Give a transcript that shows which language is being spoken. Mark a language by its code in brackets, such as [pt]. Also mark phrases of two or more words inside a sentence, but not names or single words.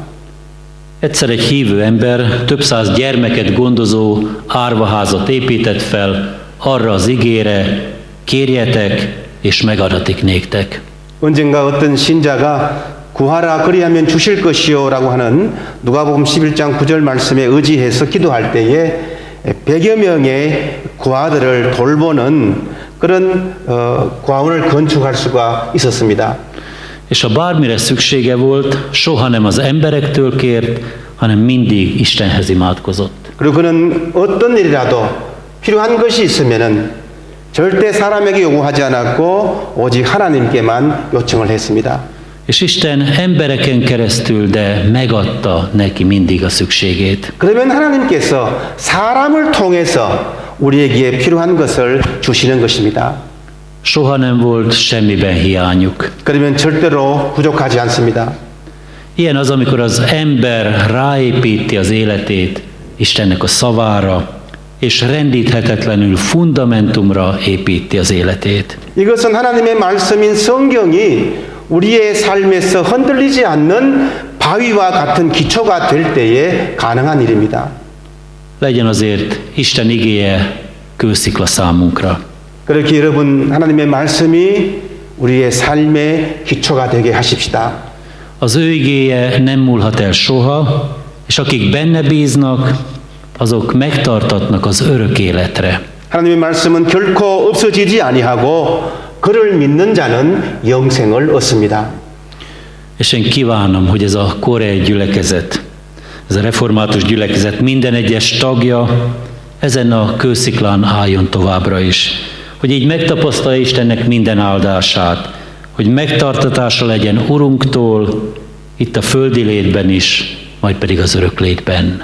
[hu] Egyszer egy hívő ember több száz gyermeket gondozó árvaházat épített fel arra az ígére, kérjetek, és megadatik néktek. [ko] 언젠가 어떤 신자가 구하라 그리하면 주실 것이요라고 하는 누가복음 11장 9절 말씀에 의지해서 기도할 때에 100여 명의 구하들을 돌보는 그런 구하원을 건축할 수가 있었습니다. [hu] És ha bármire szüksége volt, soha nem az emberektől kért, hanem mindig Istenhez imádkozott. [ko] 그리고 그는 어떤 일이라도 필요한 것이 있으면은 절대 사람에게 요구하지 않았고 오직 하나님께만 요청을 했습니다. [hu] És Isten embereken keresztül, de megadta neki mindig a szükségét. [ko] 그러면 하나님께서 사람을 통해서 우리에게 필요한 것을 주시는 것입니다. [hu] Soha nem volt semmiben hiányuk. [ko] 그러면 절대로 부족하지 않습니다. [hu] Ilyen az, amikor az ember ráépíti az életét Istennek a szavára, és rendíthetetlenül fundamentumra építi az életét. [ko] 이것은 하나님의 말씀인 성경이 우리의 삶에서 흔들리지 않는 바위와 같은 기초가 될 때에 가능한 일입니다. [hu] Legyen azért Isten igéje kőszikla számunkra. [ko] 그렇게 여러분 하나님의 말씀이 우리의 삶의 기초가 되게 하십시다. [hu] Az ő igéje nem múlhat el soha, és akik benne bíznak, azok megtartatnak az örök életre. [ko] 하나님의 말씀은 결코 없어지지 아니하고 그를 믿는 자는 영생을 얻습니다. [hu] És én kívánom, hogy ez a koreai gyülekezet, ez a református gyülekezet minden egyes tagja ezen a kősziklán álljon továbbra is. Hogy így megtapasztalja Istennek minden áldását, hogy megtartatása legyen Urunktól, itt a földi létben is, majd pedig az örök létben.